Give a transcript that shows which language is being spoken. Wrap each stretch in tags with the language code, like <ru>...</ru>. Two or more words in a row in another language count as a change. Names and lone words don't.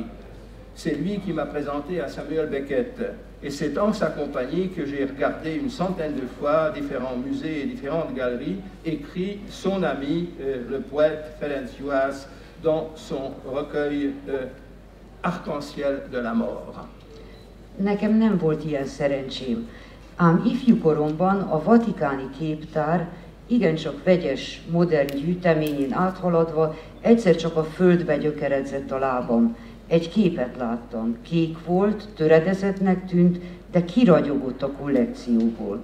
<fr>C'est lui qui m'a présenté à Samuel Beckett. Et c'est en sa compagnie que j'ai regardé une centaine de fois différents musées et différentes galeries, écrit son ami, le poète Ferenc Juhász, dans son recueil Arc-en-ciel de la mort.</fr> <hu>Nekem nem volt ilyen szerencsém, ám ifjú koromban a vatikáni képtár igencsak vegyes, modern gyűjteményén áthaladva egyszer csak a földbe gyökeredzett a lábam. Egy képet láttam, kék volt, töredezettnek tűnt, de kiragyogott a kollekcióból.</hu>